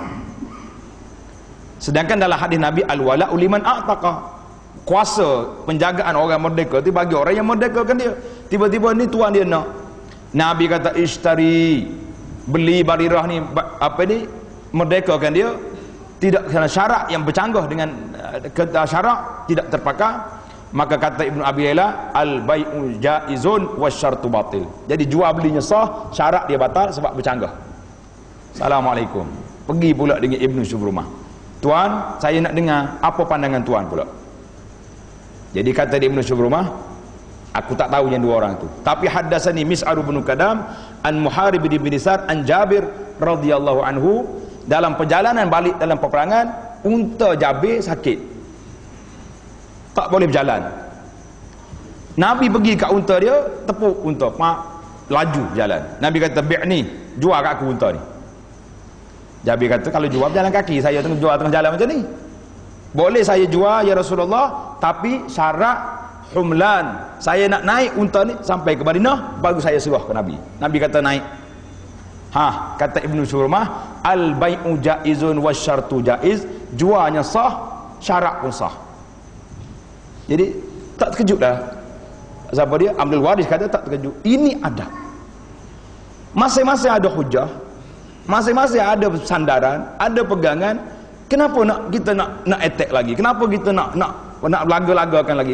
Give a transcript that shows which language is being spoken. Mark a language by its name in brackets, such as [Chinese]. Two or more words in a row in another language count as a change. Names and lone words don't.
[Malay] Sedangkan dalam hadis Nabi, [Arabic] الولاء لمن أعتق, [Malay] kuasa penjagaan orang merdeka itu bagi orang yang merdekakan dia. Tiba-tiba ni tuan dia nak. Nabi kata, ishtari, beli Barirah ni, merdekakan dia, tidak kena syarat yang bercanggah dengan syarat, tidak terpakai. Maka kata Ibnu Abi Layla, [Arabic] البيع جائز والشرط باطل. [Malay] Jadi jual belinya sah, syarat dia batal sebab bercanggah. Assalamualaikum. Pergi pula dengan Ibnu Syubrumah. Tuan, saya nak dengar apa pandangan tuan pula. Jadi kata dia Ibnu Syubrumah, aku tak tahu yang dua orang tu. Tapi haddatsani Mis'ar bin Kadam an Muharib bin Nisar an Jabir [Arabic] رضي الله عنه, [Malay] dalam perjalanan balik dalam peperangan, unta Jabir sakit. Tak boleh berjalan. Nabi pergi kat unta dia, tepuk unta, laju jalan. Nabi kata, bi'ni, jual kat aku unta ni. Jabir kata, kalau jual berjalan kaki, saya tengah jual tengah jalan macam ni. Boleh saya jual [Arabic] يا رسول الله, [Malay] tapi syarat humlan, saya nak naik unta ni sampai ke Madinah, baru saya serah ke Nabi. Nabi kata naik. Kata Ibnu Syurmah, [Arabic] البيع جائز والشرط جائز, [Malay] jualnya sah, syarat pun sah. Jadi tak terkejut dah. Siapa dia? Abdul Waris kata tak terkejut. Ini ada. Masing-masing ada hujah, masing-masing ada sandaran, ada pegangan. Kenapa kita nak attack lagi? Kenapa kita nak laga-lagakan lagi?